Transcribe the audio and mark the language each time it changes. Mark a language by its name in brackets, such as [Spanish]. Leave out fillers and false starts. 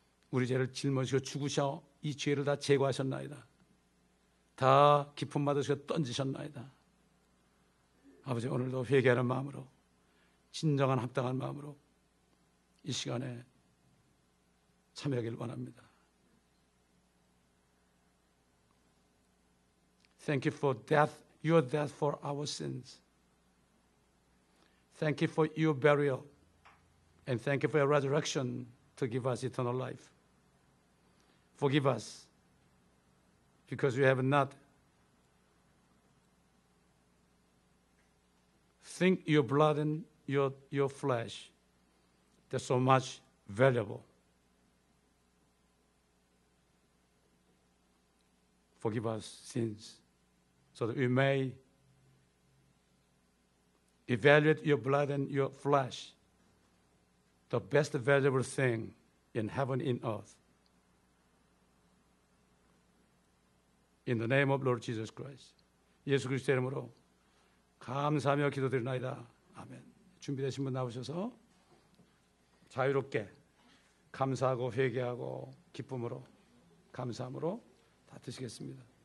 [Korean] 우리 죄를 짊어지고 죽으셔 이 죄를 다 제거하셨나이다. 다 기품 받으시고 던지셨나이다. 아버지, 오늘도 회개하는 마음으로, 진정한 합당한 마음으로 이 시간에 참여하길 원합니다. [English] Thank you for death, your death for our sins. Thank you for your burial. And thank you for your resurrection to give us eternal life. Forgive us because we have not think your blood and your flesh, they're so much valuable. Forgive us sins so that we may evaluate your blood and your flesh, the best valuable thing in heaven and earth. In the name of Lord Jesus Christ. [Korean] 예수 그리스도의 이름으로 감사하며 기도드리나이다. 아멘. 준비되신 분 나오셔서 자유롭게 감사하고 회개하고 기쁨으로 감사함으로 다 드시겠습니다.